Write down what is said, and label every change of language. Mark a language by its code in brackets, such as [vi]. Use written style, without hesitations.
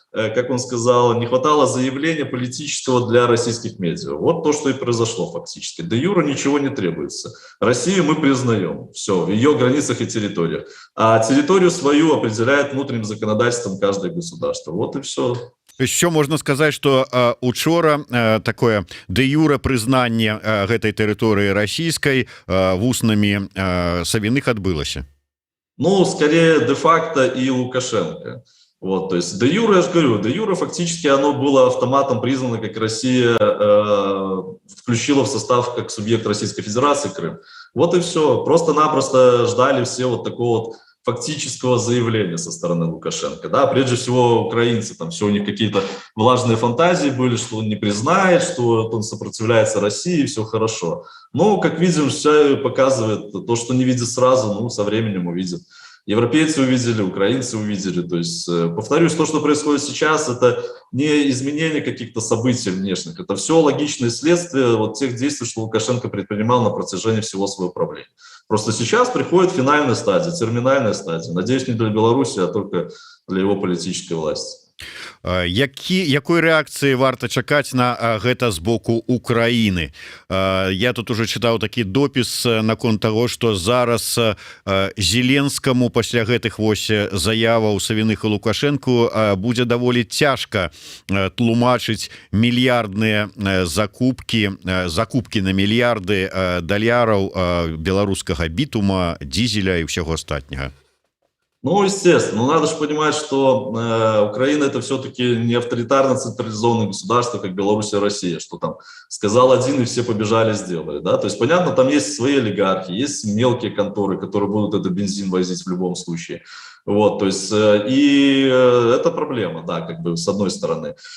[ru] как он сказал, не хватало заявления политического для российских медиа. Вот то, что и произошло фактически. Де юре ничего не требуется. Россию мы признаем, все, в ее границах и территориях. А территорию свою определяет внутренним законодательством каждое государство. Вот и все. Еще [be] можна сказаць, что учора такое дэ-юрэ прызнанне гэтай тэрыторыі расійскай вуснамі Савіных адбылася. [ru] Ну, скорее де-факто и Лукашенко. Вот, то есть де-юре, я же говорю, де-юре фактически оно было автоматом признано, как Россия включила в состав как субъект Российской Федерации Крым. Вот и все. Просто-напросто ждали все вот такого вот фактического заявления со стороны Лукашенко. Да, прежде всего украинцы, там все у них какие-то влажные фантазии были, что он не признает, что он сопротивляется России, все хорошо. Но, как видим, все показывает то, что не видит сразу, ну, со временем увидит. Европейцы увидели, украинцы увидели. То есть, повторюсь, то, что происходит сейчас, это не изменение каких-то событий внешних. Это все логичное следствие вот тех действий, что Лукашенко предпринимал на протяжении всего своего правления. Просто сейчас приходит финальная стадия, терминальная стадия. Надеюсь, не для Беларуси, а только для его политической власти. [be] Якой рэакцыі варта чакаць на гэта з боку Украіны? Я тут уже чытаў такі допіс наконт таго, што зараз Зеленскаму пасля гэтых вось заяваў Савіных і Лукашэнку будзе даволі цяжка тлумачыць мільярдныя закупкі на мільярды даляраў беларускага бітума, дизеля і ўсяго астатняга. [ru] Ну, естественно, но надо же понимать, что Украина это все-таки не авторитарно централизованное государство, как Беларусь и Россия, что там сказал один и все побежали, сделали, да, то есть понятно, там есть свои олигархи, есть мелкие конторы, которые будут этот бензин возить в любом случае, вот, то есть и это проблема, да, как бы с одной стороны.